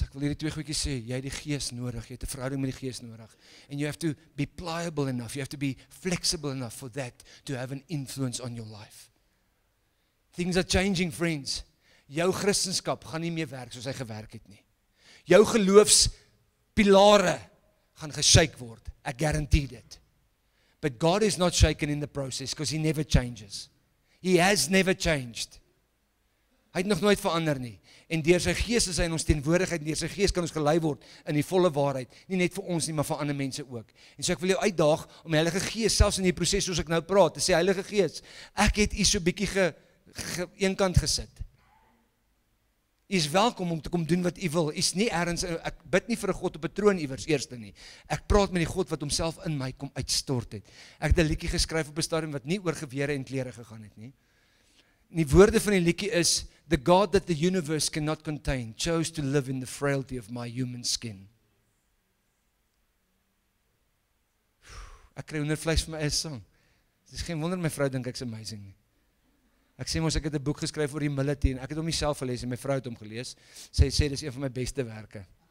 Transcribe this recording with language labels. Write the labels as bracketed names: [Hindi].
[Afrikaans] Ek wil hierdie 2 goedjies sê. Jy het die Gees nodig. Jy het 'n verhouding met die Gees nodig. [English] And you have to be pliable enough. You have to be flexible enough for that to have an influence on your life. Things are changing, friends. [Afrikaans] Jou Christendom gaan nie meer werk soos hy gewerk het nie. Jou geloofspilare gaan geshake word. [English] I guarantee it. But God is not shaken in the process because he never changes. He has never changed. [Afrikaans] Hy het nog nooit verander nie. En deur sy Gees is hy in ons teenwoordigheid, deur sy Gees kan ons gelei word in die volle waarheid, nie net vir ons nie, maar vir ander mense ook. En so ek wil jou uitdaag om die Heilige Gees, selfs in die proses soos ek nou praat, te sê, Heilige Gees, ek het u so bietjie eenkant gesit. U is welkom om te kom doen wat u wil. U is nie ergens, ek bid nie vir 'n God op 'n troon iewers eerste nie. Ek praat met die God wat homself in my kom uitstort het. Ek het 'n liedjie geskryf op 'n stadium wat nie oor gewere en klere gegaan het nie. Die woorde van die liedjie is, [English] the God that the universe cannot contain chose to live in the frailty of my human skin. [Afrikaans] Ek kry hoendervleis vir my eie sang. Dit is geen wonder my vrou dink ek's amazing nie. Ek sê mos ek het 'n boek geskryf oor humility en ek het hom nie self gelees en my vrou het hom gelees. Sy sê dis een van my beste werke.